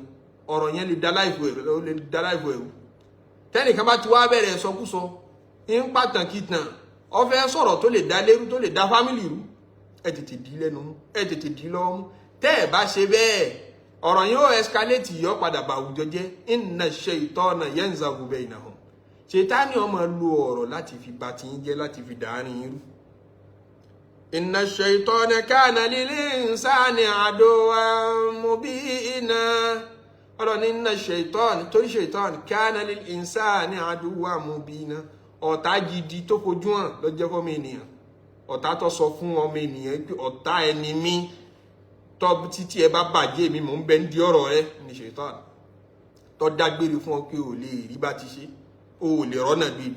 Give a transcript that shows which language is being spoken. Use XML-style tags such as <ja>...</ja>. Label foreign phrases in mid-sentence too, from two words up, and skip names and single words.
<yo>Ọ̀rọ̀ yẹn lè dá láìfò ẹ̀rù. Tẹ́nìkan bá ti wá bẹ̀rẹ̀ sọkúsọ, ń pàtàkì tàn, ó fẹ́ sọ̀rọ̀ tó lè dá lérú, tó lè dá fámìlì rú, ẹ tètè dì í lẹ́nu mú, ẹ tètè dì í lọ́wọ́ mú. Tẹ́ ẹ̀ bá ṣe bẹ́ẹ̀, ọ̀rọ̀ yẹn ó escalate, yọ padà bá àwùjọ jẹ́.</yo> <ar>إن الشيطان ينزغ بينهم.</ar> <yo>Ṣètánì ó máa lo ọ̀rọ̀ láti fi bà tiyín jẹ́, láti fi dàárín yín rú.</yo> <ar>إن الشيطان كان للإنسان عدوا مبينا.</ar> <yo>Ọlọ́run ní</yo> <ar>إن الشيطان,</ar> <yo>torí ṣètánì</yo> <ar>كان للإنسان عدوا مبينا.</ar> <yo>Ọ̀tá gidi tó fojú hàn ló jẹ́ fọ́mọ ènìyàn. Ọ̀tá tó sọ fún ọmọ ènìyàn pé ọ̀tá ẹni mi, tọ́ títí ẹ bá bàjẹ́ mi, mò ń bẹ ń di ọ̀rọ̀ rẹ ní ṣètánì. Tó dágbére fún ọ pé ò lè rí bá ti ṣe, ò lè rọ́nà gbé ìgbà.</yo>